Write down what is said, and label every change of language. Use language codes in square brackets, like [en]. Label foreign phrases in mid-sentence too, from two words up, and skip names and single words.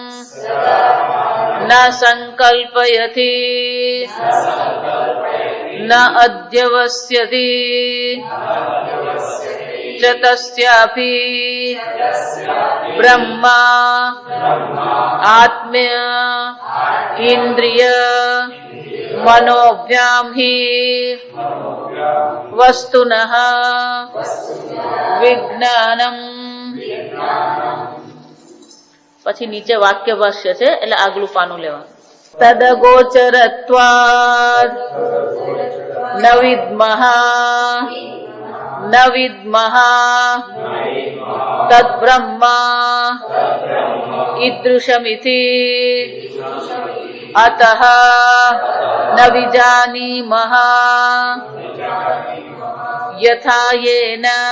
[sa] न संकल्पयति न अध्यवस्यति च तस्यापि ब्रह्मा आत्म्य इंद्रिय मनोभ्यां हि वस्तुनः विज्ञानम् [gu] પછી નીચે વાક્ય ભાષ્ય છે, એટલે આગલું પાનું લેવાનું. [sa] तदगोचरत्वाद न विद्मः तद्ब्रह्मा ईदृशमिति अतः न विजानीमः यथा येन